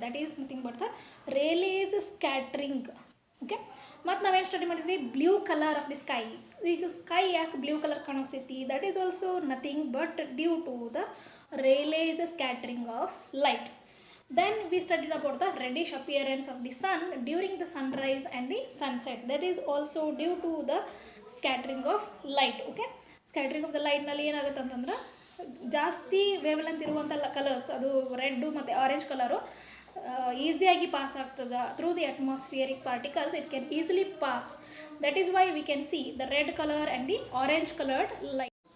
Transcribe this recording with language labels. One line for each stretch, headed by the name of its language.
English: That is nothing but the Rayleigh's scattering. Okay,
Kannada: ಮತ್ತು ನಾವೇನು study ಮಾಡಿದ್ವಿ,
English: Blue colour of the sky.
Kannada: ಈಗ sky ಯಾಕೆ blue colour ಕಾಣಿಸ್ತೈತಿ,
English: That is also nothing but due to the Rayleigh's scattering of light. Then we studied about the reddish appearance of the sun during the sunrise and the sunset. That is also due to the scattering of light. Okay, scattering of the light
Kannada: ನಲ್ಲಿ ಏನಾಗುತ್ತೆ ಅಂತಂದ್ರೆ ಜಾಸ್ತಿ wavelength ಇರುವಂಥ colours, ಅದು red ಮತ್ತು orange colour ಈಸಿಯಾಗಿ pass ಆಗ್ತದೆ
English: Through the atmospheric particles. It can easily pass. That is why we can see the red colour and the orange coloured light.